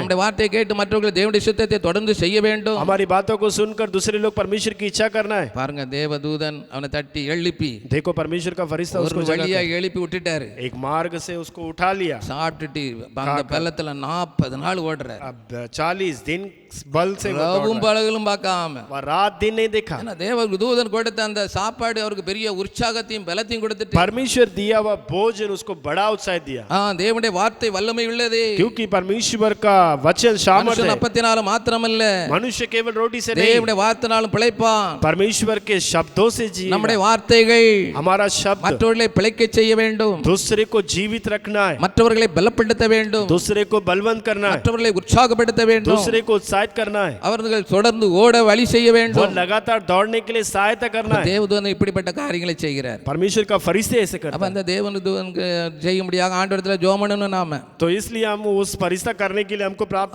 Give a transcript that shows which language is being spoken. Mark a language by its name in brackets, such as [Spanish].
[Tamil] நம்முடைய வார்த்தையை கேட்டு மற்றவர்கள் தேவனுடைய சித்தத்தை தொடர்ந்து செய்ய வேண்டும். [Hindi] हमारी बातों को सुनकर दूसरे लोग परमेश्वर की इच्छा करना है। [Tamil] பாருங்க, தேவதூதன் அவனை தட்டி எழுப்பி [Hindi] देखो परमेश्वर का फरिश्ता [Tamil] ஒரு [Hindi] उसको [Tamil] வழியா [Hindi] जगाकर [Tamil] எழுப்பி விட்டுட்டாரு. [Hindi] एक मार्ग से उसको उठा लिया। [Tamil] சாப்பிட்டுட்டு அந்த பள்ளத்துல 40 நாள் ஓடுறாரு. [Hindi] अब 40 दिन बल से वो दौड़ [Tamil] ரவும் [Hindi] रहा है। [Tamil] பழகலும் பார்க்காம [Hindi] वह रात दिन नहीं देखा। [Tamil] ஏன்னா தேவ தூதன் கொடுத்த அந்த சாப்பாடு அவருக்கு பெரிய உற்சாகத்தையும் பலத்தையும் கொடுத்துட்டு [Hindi] परमेश्वर दिया हुआ भोजन उसको बड़ा उत्साह दिया, [Tamil] தேவனுடைய வார்த்தை வல்லமை உள்ளது. [Hindi] क्योंकि परमेश्वर का वचन सामर्थ [Tamil] மனுஷன் [Hindi] है। [Tamil] அப்பத்தினால மாத்திரமல்ல, [Hindi] मनुष्य केवल रोटी से नहीं, [Tamil] தேவனுடைய வார்த்தைனாலும் பிழைப்பான். [Hindi] परमेश्वर के शब्दों से जी। [Tamil] நம்முடைய வார்த்தைகள் [Hindi] हमारा शब्द [Tamil] மற்றவர்களை பிழைக்க செய்ய வேண்டும், [Hindi] दूसरे को जीवित रखना है, [Tamil] மற்றவர்களை பலப்படுத்த வேண்டும், [Hindi] दूसरे को बलवंत करना है, [Tamil] மற்றவர்களை உற்சாகப்படுத்த வேண்டும், [Hindi] दूसरे को उत्साहित करना है, [Tamil] அவர்கள் தொடர்ந்து ஓட வழி செய்ய [Hindi] वो [Tamil] வேண்டும். [Hindi] लगातार दौड़ने के लिए सहायता करना है। [Tamil] தேவதூதன் இப்படிப்பட்ட காரியங்களை செய்கிறார். [Hindi] परमेश्वर का फरिश्ते ऐसे [Tamil] அப்ப [Hindi] करता है। [Tamil] அந்த தேவதூதனுக்கு செய்யும்படியாக ஆண்டவரத்துல ஜெபம் பண்ணணும் நாம. [Hindi] तो इसलिए हम उस फरिश्ता करने के लिए हमको प्रार्थना